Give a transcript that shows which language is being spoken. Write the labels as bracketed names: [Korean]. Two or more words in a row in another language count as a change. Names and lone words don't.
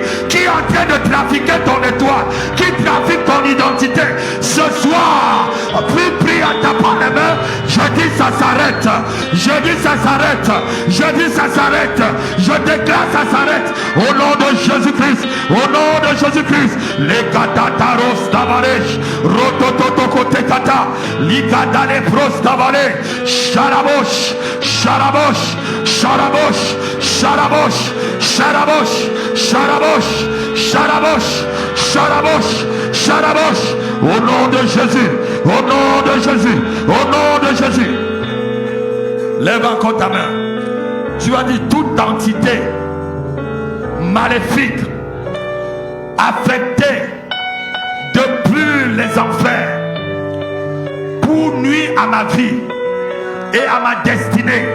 [French] Qui est en train de trafiquer ton étoile, qui trafique ton identité, ce soir, prie en tapant les mains. Je dis ça s'arrête, je dis ça s'arrête, je dis ça s'arrête, je déclare ça s'arrête. Au nom de Jésus-Christ, au nom de Jésus-Christ. Les katataros tavalej, rotototo tekata, ligadale pros tavalej, sharabosh, sharabosh, sharabosh, sharabosh, sharabosh, sharabosh, sharabosh, sharabosh, sharabosh. Au nom de Jésus, au nom de Jésus, au nom de Jésus. Lève encore ta main. Tu as dit toute entité maléfique affectée depuis les enfers pour nuire à ma vie et à ma destinée.